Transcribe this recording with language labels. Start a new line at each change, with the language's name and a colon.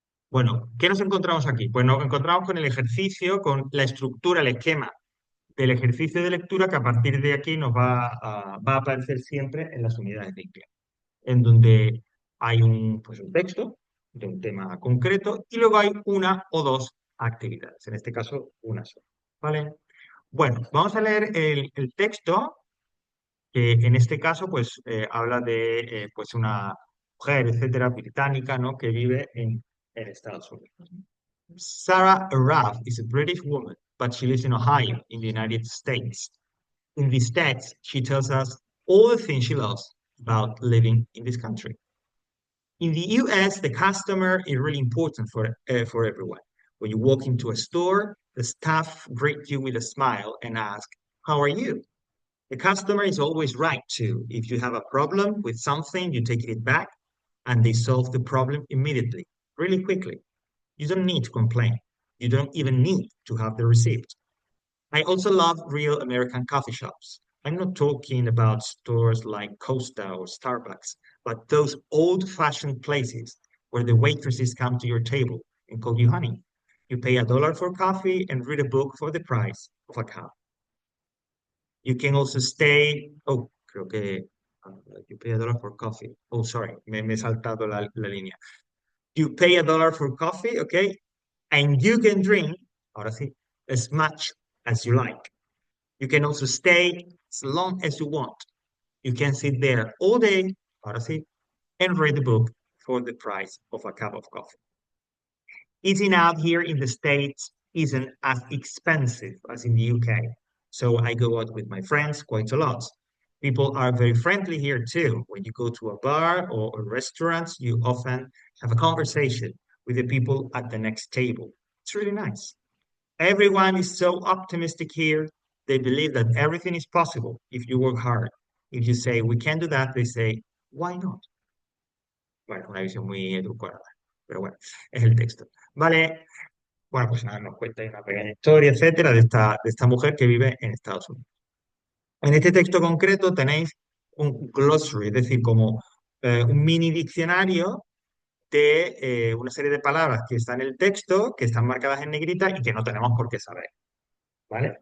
Spanish: Bueno, ¿qué nos encontramos aquí? Pues nos encontramos con el ejercicio, con la estructura, el esquema del ejercicio de lectura que a partir de aquí va a aparecer siempre en las unidades de inglés, en donde hay pues un texto de un tema concreto y luego hay una o dos actividades, en este caso una sola. ¿Vale? Bueno, vamos a leer el texto, que en este caso pues habla de pues una mujer, etcétera, británica, ¿no? Que vive en Estados Unidos.
English: Sarah Araf is a British woman, but she lives in Ohio, in the United States. In this text, she tells us all the things she loves about living in this country. In the US, the customer is really important for everyone. When you walk into a store, the staff greet you with a smile and ask, "How are you?" The customer is always right too. If you have a problem with something, you take it back and they solve the problem immediately, really quickly. You don't need to complain. You don't even need to have the receipt. I also love real American coffee shops. I'm not talking about stores like Costa or Starbucks, but those old-fashioned places where the waitresses come to your table and call you honey. You pay $1 for coffee and read a book for the price of a cup. You can also stay. Oh,
Spanish: creo que.
English: You pay $1 for coffee. Oh, sorry,
Spanish: me he saltado la línea.
English: You pay $1 for coffee, okay? And you can drink,
Spanish: ahora sí,
English: as much as you like. You can also stay as long as you want. You can sit there all day,
Spanish: ahora sí,
English: and read the book for the price of a cup of coffee. Eating out here in the States isn't as expensive as in the UK. So I go out with my friends quite a lot. People are very friendly here too. When you go to a bar or a restaurant, you often have a conversation with the people at the next table. It's really nice. Everyone is so optimistic here. They believe that everything is possible if you work hard. If you say, we can't do that, they say, why not?
Spanish: Bueno, una visión muy edulcorada, pero bueno, es el texto. Vale, bueno, pues nada, nos cuenta ahí una pequeña historia, etcétera, de esta mujer que vive en Estados Unidos. En este texto concreto tenéis un glossary, es decir, como un mini diccionario de una serie de palabras que están en el texto, que están marcadas en negrita y que no tenemos por qué saber. ¿Vale?